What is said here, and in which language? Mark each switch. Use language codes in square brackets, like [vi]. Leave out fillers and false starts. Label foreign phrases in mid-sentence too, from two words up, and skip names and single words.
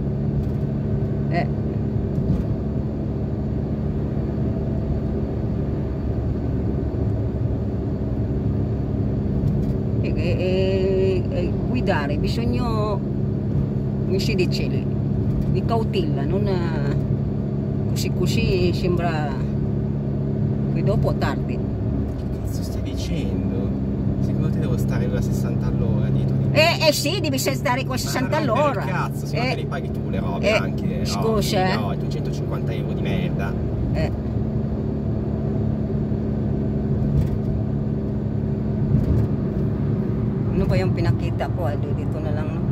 [it] Guidare bisogna, come si dice, di cautela, non così sembra che dopo tardi. Che cazzo stai dicendo? Secondo te devo stare a 60 all'ora dietro di me? Sì, devi stare con 60 Ma non all'ora. per cazzo, se no te li paghi tu le robe anche. Scusa, no, 250 euro di merda. [tl] Ano ba yung pinakita ko? Dito na lang, no?